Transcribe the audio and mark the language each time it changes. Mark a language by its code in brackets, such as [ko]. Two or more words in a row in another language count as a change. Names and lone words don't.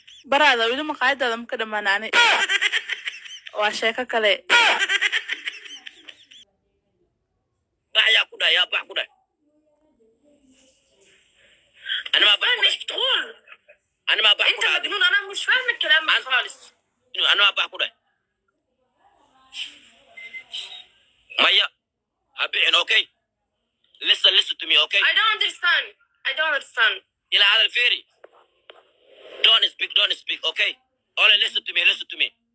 [so] Baraada, weli maqaayadaada ma ka dhammaanaani? Waa sheeko kale. Bax yaa ku dhahay, yaa bax ku dhahay. Ani ma bax ku dhahay. Ani ma bax ku dhahay. [ar] أنت مجنون، أنا مش فاهم الكلام An- خالص. [so] Ani ma bax ku dhahay. Maya, ha bixin, [en] okay? Listen, listen to me, okay? I don't understand. I don't understand. [so] Ila hadal fiiri. [en] Don't speak, don't speak, okay? Only listen to me, listen to me.